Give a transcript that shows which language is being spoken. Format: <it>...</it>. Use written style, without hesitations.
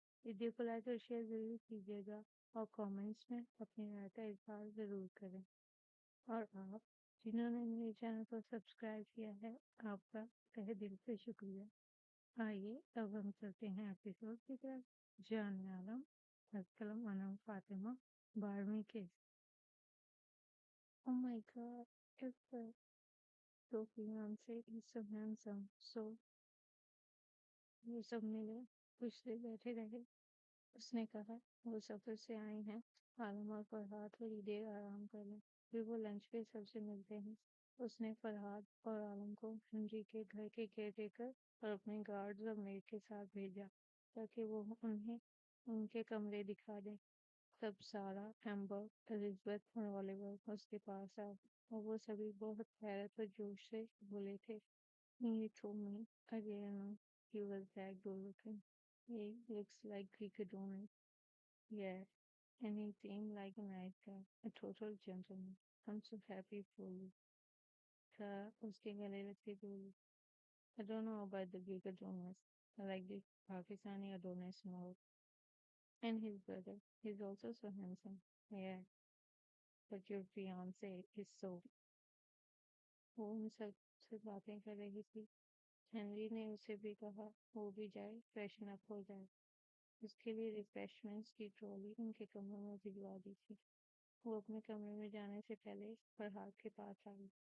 <hi>Video को like और share ज़रूर कीजिएगा और कमेंट्स में अपनी राय का इजहार ज़रूर करें। और आप जिन्होंने मेरे चैनल को सब्सक्राइब किया है, आपका तहे दिल से शुक्रिया। आइए अब हम चलते हैं एपिसोड की तरफ। जानने आलम अस्सलाम अनम फातिमा 12वीं के।</hi> <en>Oh my God, if the so fiance is so handsome, so</en> <hi>वो सब मिले, कुछ देर बैठे रहे। उसने कहा वो सफर से आई हैं, आलम और फरहाद थोड़ी देर आराम कर लें, फिर वो लंच पे सबसे मिलते हैं। उसने फरहाद और आलम को हेनरी के घर के केयर टेकर और अपने गार्ड्स और मेड के साथ भेजा ताकि वो उन्हें उनके कमरे दिखा दे। तब सारा, एम्बर, एलिजबेथ और ओलिवर उसके पास आए और वो सभी बहुत हैरत और जोश से बोले थे,</hi> <en>"You told me again he was that good looking. He looks like he could own it. Yeah, and he seemed like a nice guy, a total gentleman. I'm so happy for you."</en> <hi>था उसके गले लगती बोली,</hi> <en>"I don't know about the Greek Adonis. I like the Pakistani Adonis more. And his brother, he's also so handsome. Yeah, but your fiance is so..."</en> <hi>वो उन सब से बातें कर रही थी। हेनरी ने उसे भी कहा वो भी जाए, फ्रेशन अप हो जाए। उसके लिए रिफ्रेशमेंट्स की ट्रॉली उनके कमरे में भिजवा दी थी। वो अपने कमरे में जाने से पहले फरहाद के पास आई।</hi>